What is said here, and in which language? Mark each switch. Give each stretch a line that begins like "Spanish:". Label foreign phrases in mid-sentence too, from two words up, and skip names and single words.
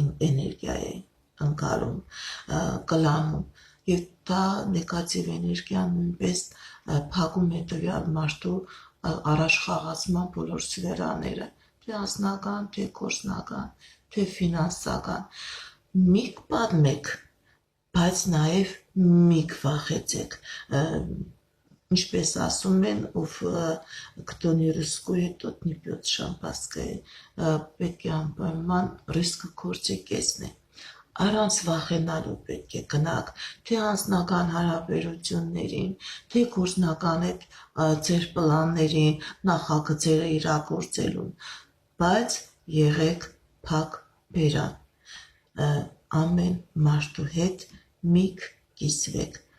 Armenian: էներգիա է ընկալում, կլանում, եւ դա նեգատիվ էներգիան նույնպես փակում է տվյալ մարդու առաջխաղացման բոլոր սֆերաները, թե անձնական, թե գործնական, թե ֆինանսական, միք պատմեք, բայց նաեւ միք վախեցեք, ինչպես ասում են, ով
Russian: кто не рискует, тот не пьет шампанское,
Armenian: պետք է անպայման ռիսկը քորձի կեսն է, առանց վախենալու պետք է գնաք, թե անձնական հարաբերություններին, թե գործնական այդ ձեր պլաններին, նախագծերը իրագործելուն, բայց եղեք փակ բերան, ամեն մարդու հետ միք կիսվեք,